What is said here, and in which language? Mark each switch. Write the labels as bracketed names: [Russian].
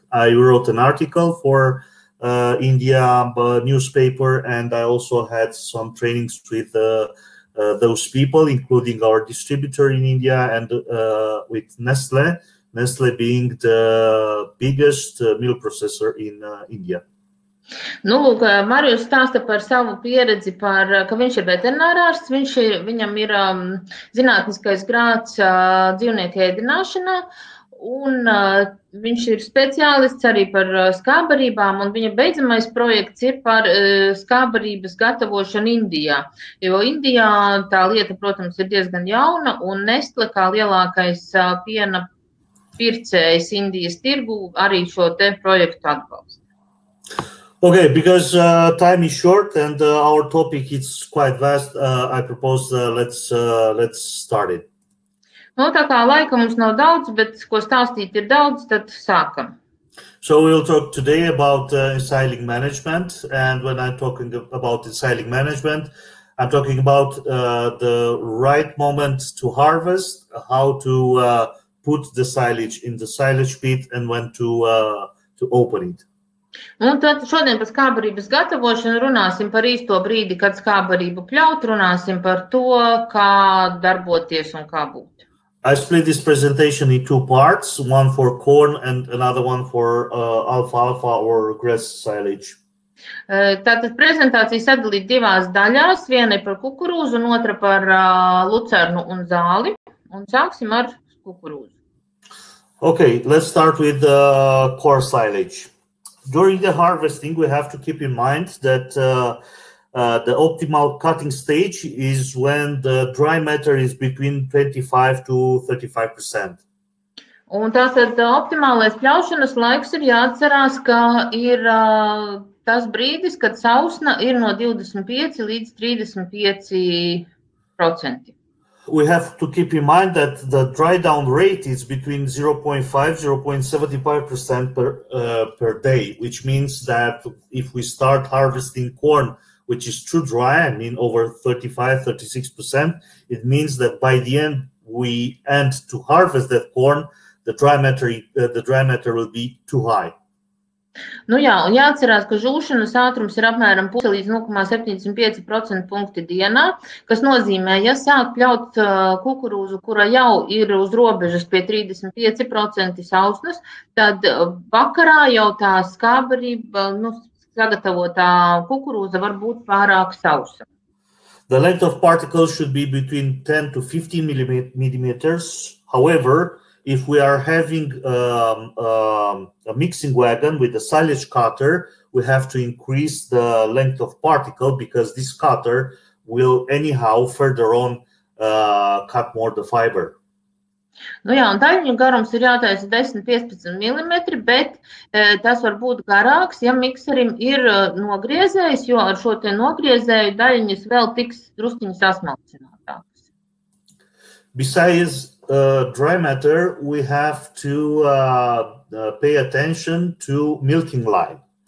[English] I wrote an article for India newspaper, and I also had some trainings with those people, including our distributor in India and with Nestle being the biggest milk processor in India. [Latvian] Nu, lūk, Marijus stāsta par savu pieredzi, ka viņš ir veterinārārsts, viņam ir zinātniskais grāds dzīvnieku ēdināšanā, un viņš ir speciālists arī par skābbarībām, un viņa beidzamais projekts ir par skābbarības gatavošanu Indijā. Jo Indijā tā lieta, protams, ir diezgan jauna, un Nestle kā lielākais piena pircējs Indijas tirgu arī šo te projektu atbalsta. [English] Okay, because time is short and our topic is quite vast, I propose let's start it. [Latvian] Nu, tā kā laika mums nav daudz, bet ko stāstīt ir daudz, tad sākam. [English] So we'll talk today about ensiling management, and when I'm talking about ensiling management, I'm talking about the right moment to harvest, how to put the silage in the silage pit, and when to open it. [Latvian] Un tad šodien par skābbarības gatavošanu runāsim par īsto brīdi, kad skābbarību pļaut, runāsim par to, kā darboties un kā būt. [English] I split this presentation in two parts, one for corn and another one for alfalfa or grass silage. [Latvian] Tātad prezentācija sadalīt divās daļās, viena ir par kukurūzu un otra par lucernu un zāli, un sāksim ar kukurūzu. [English] Okay, let's start with corn silage. During the harvesting, we have to keep in mind that the optimal cutting stage is when the dry matter is between 25 to 35%. [Latvian] Un tātad optimālais pļaušanas laiks ir jāatcerās, ka ir tas brīdis, kad sausna ir no 25 līdz 35%. [English] We have to keep in mind that the dry down rate is between 0.5 0.75% per day, which means that if we start harvesting corn, which is too dry, I mean over 35-36%, it means that by the end we end to harvest that corn, the dry matter will be too high. [Latvian] Nu jā, un jāatcerās, ka žūšanas ātrums ir apmēram 0,5 līdz 0,75% punkti dienā, kas nozīmē, ja sāk pļaut kukurūzu, kura jau ir uz robežas pie 35% sausnas, tad vakarā jau tā skābbarība, sagatavotā kukurūza var būt pārāk sausa. [English] The length of particles should be between 10 to 15 millimeters. However, if we are having a mixing wagon with a silage cutter, we have to increase the length of particle because this cutter will anyhow further on cut more the fiber. [Latvian] Nu jā, un daļiņu garums ir jātaisa 10-15 mm, bet tas var būt garāks, ja mikserim ir nogriezējs, jo ar šo te nogriezēju daļiņas vēl tiks drusciņi sasmalcinātākas. [English] Besides dry matter, we have to pay attention to milking line.